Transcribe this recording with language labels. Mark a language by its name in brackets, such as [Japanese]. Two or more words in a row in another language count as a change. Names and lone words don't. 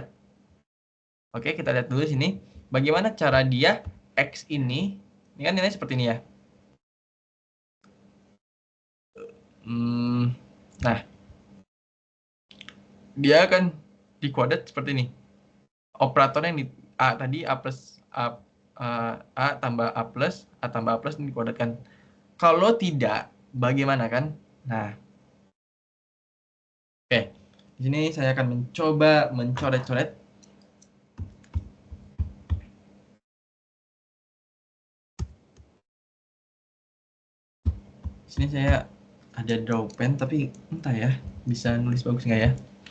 [Indonesian] Oke, kita lihat dulu sini. Bagaimana cara dia X ini kan nilainya seperti ini ya. Nah, dia akan dikuadrat seperti ini. Operatornya yang A tadi A plus A tambah A plus, A tambah A plus ini dikuadratkan. Kalau tidak, bagaimana kan? Nah, oke. Di sini saya akan mencoba mencoret-coret. Di sini saya ada [English] draw pen, [Indonesian] tapi entah ya, bisa nulis bagus nggak ya?